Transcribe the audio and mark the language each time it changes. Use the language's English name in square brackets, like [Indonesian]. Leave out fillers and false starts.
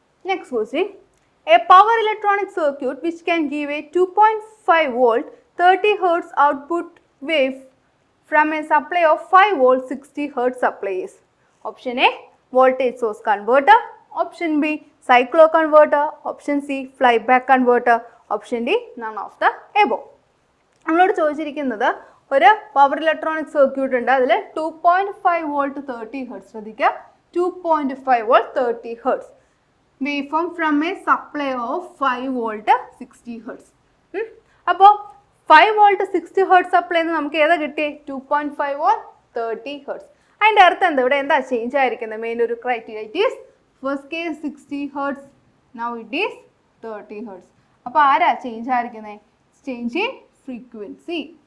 [English] Next question. A power electronic circuit which can give a 2.5 volt 30 Hz output wave from a supply of 5 volt 60 Hz supply is option A, voltage source converter, option B, cyclo converter, option C, flyback converter, option D, none of the above. [Malayalam] നമ്മളോട് ചോദിച്ചിരിക്കുന്നത് ഒരു power electronic circuit ഉണ്ട്. അതിൽ 2.5 volt 30 hertz. ശ്രദ്ധിക്കുക, [English] 2.5 volt 30 hertz waveform from a supply of 5 volt 60 hertz. [Malayalam] അപ്പോൾ 5 volt 60 hertz supply നമുക്ക് ഏതാ കിട്ടിയേ? 2.5 വോൾട്ട് 30 ഹെർട്സ്. അതിൻ്റെ അർത്ഥം എന്താ? ഇവിടെ എന്താ ചേഞ്ച് ആയിരിക്കുന്നത്? മെയിൻ ഒരു criteria. [English] It is first case 60 hertz, now it is 30 hertz. [Malayalam] അപ്പോൾ ആരാ ചേഞ്ച് ആയിരിക്കുന്നത്? [English] Change in frequency.